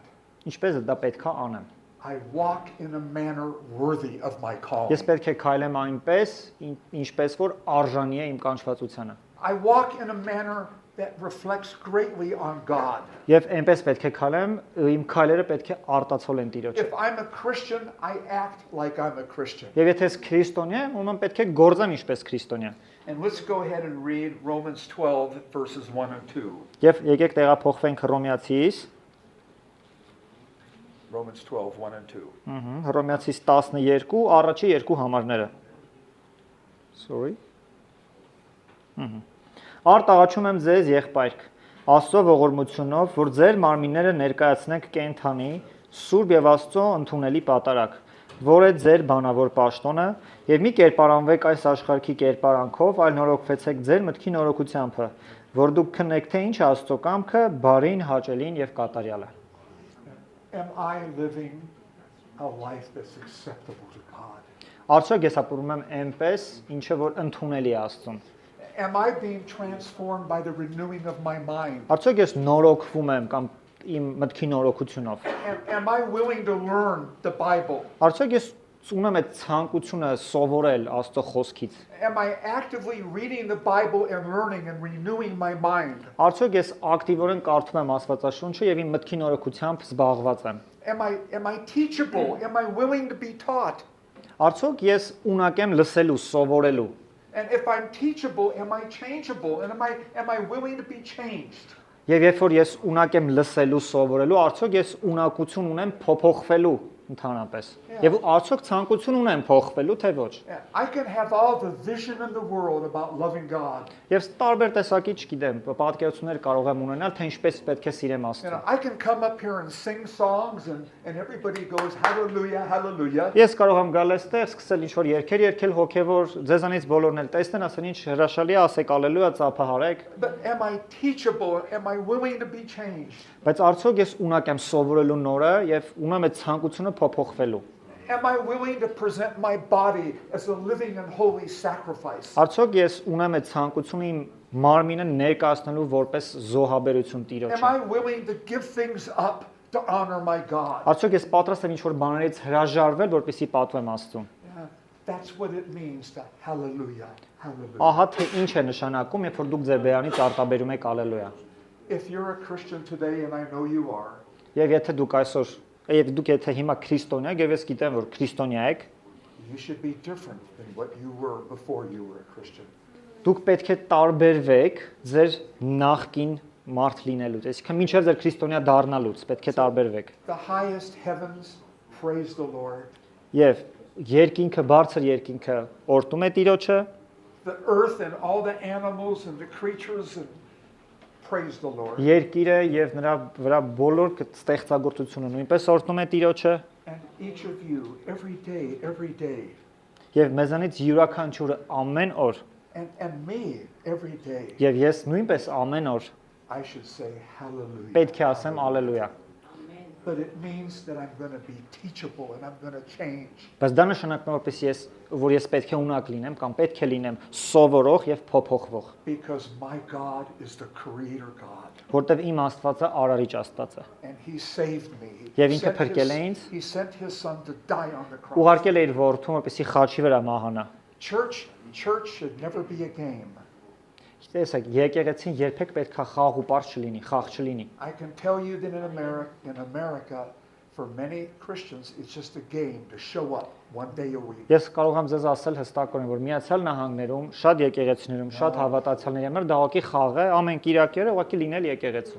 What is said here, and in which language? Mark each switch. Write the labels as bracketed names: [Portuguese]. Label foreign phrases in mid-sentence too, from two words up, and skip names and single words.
[Armenian] Ինչպես է դա պետք է անեմ։ [English] I walk in a manner worthy of my calling. [Armenian] Ես պետք է քայլեմ այնպես, ինչպես որ արժանի է իմ կանչվածությանը։ [English] I walk in a manner that reflects greatly on God. [Armenian] Եվ այնպես պետք է քայլեմ, իմ քայլերը պետք է արտացոլեն Տիրոջը։ [English] If I'm a Christian, I act like I'm a Christian. [Armenian] Եվ եթե ես քրիստոնյա եմ, ուրեմն պետք է գործեմ ինչպես քրիստոնյա։ [English] And let's go ahead and read Romans 12 verses 1 and 2. [Armenian] Եվ եկեք տեղափոխվենք Հռոմեացիս, [English] Romans 12, 1 and 2. [Armenian] Հռոմեացիս 12, առաջի երկու համարները։ Sorry. Արտաղաչում եմ ձեզ եղբայրք, Աստծո ողորմությունով, որ ձեր մարմինները ներկայացնեք կենթանի, սուրբ եւ Աստծո ընդունելի պատարագ, որ է ձեր բանավոր պաշտոնը, եւ մի կերպարանվեք այս աշխարհի կերպարանքով, այլ նորոգվեցեք ձեր մտքի նորոգությամբ, որ դուք քննեք թե ինչ է Աստծո կամքը, բարին, հաճելին եւ կատարյալը։ [English] Am I living a life that's acceptable to God? [Armenian] Արդյոք ես ապրում եմ այնպես, ինչը որ ընդունելի է Աստծուն։ [English] Am I being transformed by the renewing of my mind? [Armenian] Արդյոք ես նորոգվում եմ կամ իմ մտքի նորոգությունով։ [English] Am I willing to learn the Bible? [Armenian] Արդյոք ես ունեմ այդ ցանկությունը սովորել Աստծո խոսքից։ [English] Am I actively reading the Bible and learning and renewing my mind? [Armenian] Արդյոք ես ակտիվորեն կարդում եմ Աստվածաշունչը եւ իմ մտքի նորոգությամբ զբաղված եմ։ [English] Am I teachable? Am I willing to be taught? [Armenian] Արդյոք ես ունակ եմ լսելու, սովորելու։ [English] And if I'm teachable, am I changeable? And am I willing to be changed? [Armenian] Եվ երբ որ ես ունակ եմ լսելու, սովորելու, արդյոք ես ունակություն ունեմ փոփոխվելու ընդհանրապես։ Եվ արդյոք ցանկություն ունեմ փոխվելու, թե ոչ։ [English] Yeah, I can have all the vision in the world about loving God. [Armenian] Եվ տարբեր տեսակի, չգիտեմ, պատկերացումներ կարող եմ ունենալ, թե ինչպես պետք է սիրեմ [English] You [Armenian] Աստծուն։ [English] know, I can come up here and sing songs and everybody goes hallelujah, hallelujah. [Armenian] Ես կարող եմ գալ այստեղ, սկսել ինչ-որ երգեր երգել հոգևոր, ձեզանից բոլորն էլ տեսնեն, ասեն ինչ հրաշալի է, ասեք ալելույա, ծափահարեք։ [English] But am I teachable? Am I willing to be changed? [Armenian] Բայց արդյոք ես ունակ եմ սովորելու նորը եւ ունեմ այդ ցանկությունը փոփոխվելու։ [English] Am I willing to present my body as a living and holy sacrifice? [Armenian] Արդյոք ես ունեմ այդ ցանկությունը իմ մարմինը ներկայացնելու որպես զոհաբերություն [English] Am [Armenian] Տիրոջը։ [English] I willing to give things up to honor my God? [Armenian] Արդյոք ես պատրաստ եմ ինչ-որ բաներից հրաժարվել, որպեսզի պատվեմ Աստծուն։ [English] Yeah, that's what it means to hallelujah, hallelujah. [Armenian] Ահա թե ինչ է նշանակում, երբ որ դուք ձեր բերանից արտաբերում եք ալելույա։ [English] If you're a Christian today, and I know you are, [Armenian] Եվ եթե դուք այսօր, եւ դուք եթե հիմա քրիստոնյա եք, եւ ես գիտեմ, որ քրիստոնյա եք, [English] you should be different than what you were before you were a Christian. [Armenian] դուք պետք է տարբերվեք ձեր նախկին մարդ լինելուց։ Այսինքն մինչև ձեր քրիստոնյա դառնալուց պետք է տարբերվեք։ [English] The highest heavens praise the Lord. [Armenian] Եվ երկինքը, բարձր երկինքը օրհնում է Տիրոջը, [English] The earth and all the animals and the creatures and praise the Lord. [Armenian] երկիրը եւ նրա վրա բոլոր ստեղծագործությունը նույնպես օրհնում է Տիրոջը, [English] And each of you, every day, [Armenian] եւ մեզանից յուրաքանչյուրը ամեն օր, [English] and me, every day, [Armenian] եւ ես նույնպես ամեն օր [English] I should say hallelujah. [Armenian] պետք է ասեմ ալելույա։ [English] But it means that I'm going to be teachable and I'm going to change. [Armenian] Բայց դա նշանակում է, որ ես պետք է ունակ լինեմ կամ պետք է լինեմ սովորող եւ փոփոխվող, [English] Because my God is the creator God. [Armenian] որտեվ իմ Աստվածը արարիչ Աստված է։ [English] And he saved me. [Armenian] Եվ ինքը փրկել է ինձ, [English] He sent his son to die on the cross. [Armenian] ուղարկել է իր որդուն, որպեսզի խաչի վրա մահանա։ [English] Church should never be a game. [Armenian] Տեսեք, եկեղեցին երբեք պետքա խաղ ու պարզ չլինի, խաղ չլինի։ [English] I can tell you that in America, for many Christians, it's just a game to show up one day a week. [Armenian] Ես կարող եմ ձեզ ասել հստակորեն, որ Միացյալ Նահանգներում, շատ եկեղեցիներում, շատ հավատացյալների համար դա ուղղակի խաղ է, ամեն կիրակերը ուղղակի լինել եկեղեցու։